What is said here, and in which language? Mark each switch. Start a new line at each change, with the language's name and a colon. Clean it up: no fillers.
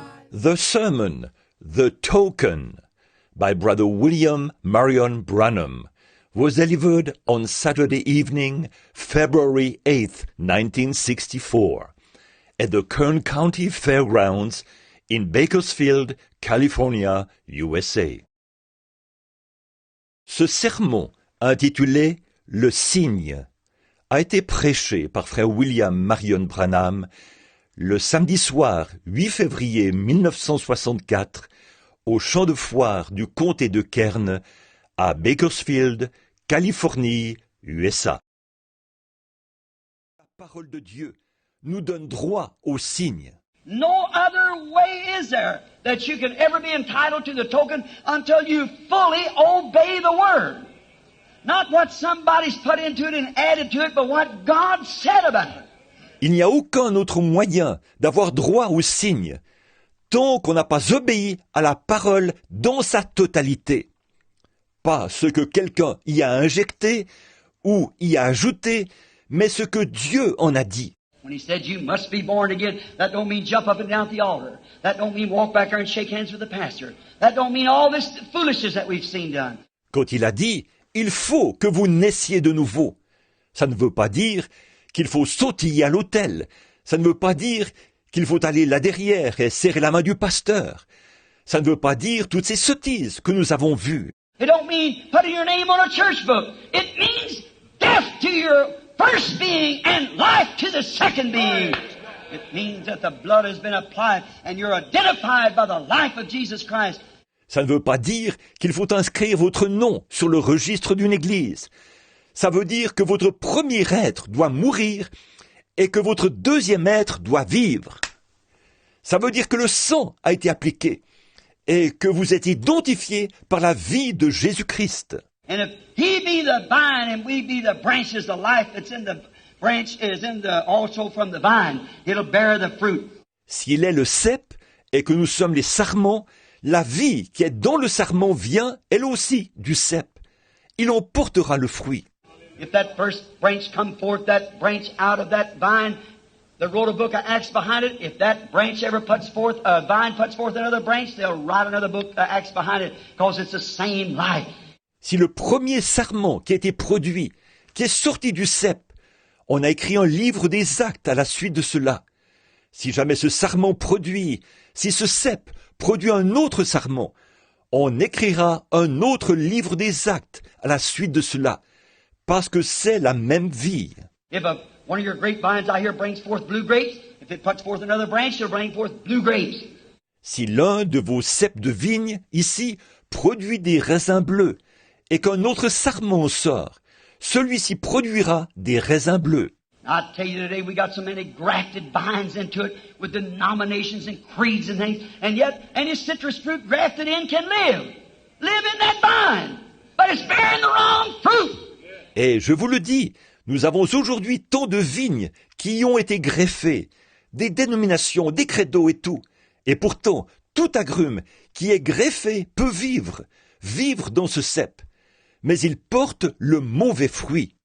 English: The sermon, The Token, by Brother William Marion Branham, was delivered on Saturday evening, February 8, 1964, at the Kern County Fairgrounds in Bakersfield, California, USA.
French: Ce sermon, intitulé « Le cygne », a été prêché par frère William Marion Branham le samedi soir 8 février 1964 au champ de foire du comté de Kern à Bakersfield, Californie, USA. La parole de Dieu nous donne droit au cygne.
English: No other way is there that you can ever be entitled to the token until you fully obey the word. Not what somebody's put into it and added to it, but what God said about it.
French: Il n'y a aucun autre moyen d'avoir droit au cygne tant qu'on n'a pas obéi à la parole dans sa totalité. Pas ce que quelqu'un y a injecté ou y a ajouté, mais ce que Dieu en a dit.
English: When he said you must be born again, that don't mean jump up and down at the altar. That don't mean walk back there and shake hands with the pastor. That don't mean all this foolishness that we've seen done.
French: Quand il a dit « Il faut que vous naissiez de nouveau », ça ne veut pas dire qu'il faut sautiller à l'autel. Ça ne veut pas dire qu'il faut aller là derrière et serrer la main du pasteur. Ça ne veut pas dire toutes ces sottises que nous avons vues.
English: It don't mean putting your name on a church book. It means death to your first being and life to the second being. It means that the blood has been applied and you're identified by the life of Jesus Christ.
French: Ça ne veut pas dire qu'il faut inscrire votre nom sur le registre d'une église. Ça veut dire que votre premier être doit mourir et que votre deuxième être doit vivre. Ça veut dire que le sang a été appliqué et que vous êtes identifié par la vie de Jésus-Christ.
English: And if he be the vine and we be the branches, the life that's in the branch is in the also from the vine. It'll bear the fruit.
French: S'il est le cep et que nous sommes les sarments, la vie qui est dans le sarment vient, elle aussi, du cep. Il en portera le fruit.
English: If that first branch come forth, that branch out of that vine, they wrote a book of Acts behind it. If that branch ever puts forth, a vine puts forth another branch, they'll write another book of Acts behind it because it's the same life.
French: Si le premier sarment qui a été produit, qui est sorti du cep, on a écrit un livre des actes à la suite de cela. Si jamais ce sarment produit, si ce cep produit un autre sarment, on écrira un autre livre des actes à la suite de cela, parce que c'est la même vie.
English: If one of your grapevines out here brings forth blue grapes, if it puts forth another branch, it'll bring forth blue grapes.
French: Si l'un de vos ceps de vigne, ici, produit des raisins bleus, et qu'un autre sarment sort, celui-ci produira des raisins bleus.
English: I tell you today, we got so many grafted vines into it with denominations and creeds and things, and yet any citrus fruit grafted in can live in that vine, but it's bearing the wrong fruit.
French: Et je vous le dis, nous avons aujourd'hui tant de vignes qui y ont été greffées, des dénominations, des credos et tout, et pourtant, tout agrume qui est greffé peut vivre dans ce cep, mais il porte le mauvais fruit.